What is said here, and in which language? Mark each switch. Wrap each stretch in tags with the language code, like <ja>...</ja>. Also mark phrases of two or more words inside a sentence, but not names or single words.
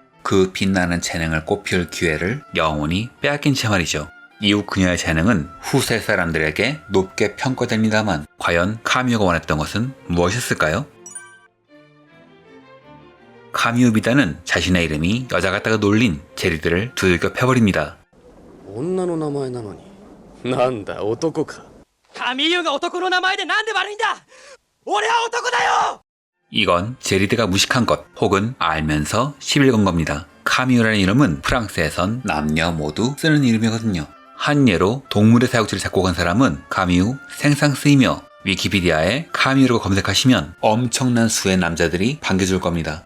<ko>그 빛나는 재능을 꽃피울 기회를 영원히 빼앗긴 채 말이죠. 이후 그녀의 재능은 후세 사람들에게 높게 평가됩니다만 과연 카미유가 원했던 것은 무엇이었을까요? 카미유 비단은 자신의 이름이 여자 같다가 놀린 제리드를 두들겨 패버립니다.</ko> <ja>女の名前なのになんだ男かカミユが男の名前でなんで悪いんだ俺は男だよ</ja> <ko>이건 제리드가 무식한 것 혹은 알면서 시비를 건 겁니다. 카미유라는 이름은 프랑스에선 남녀 모두 쓰는 이름이거든요. 한 예로 동물의 사육지를 작곡한 사람은 카미유 생상스이며 위키피디아에 카미유라고 검색하시면 엄청난 수의 남자들이 반겨줄 겁니다.</ko>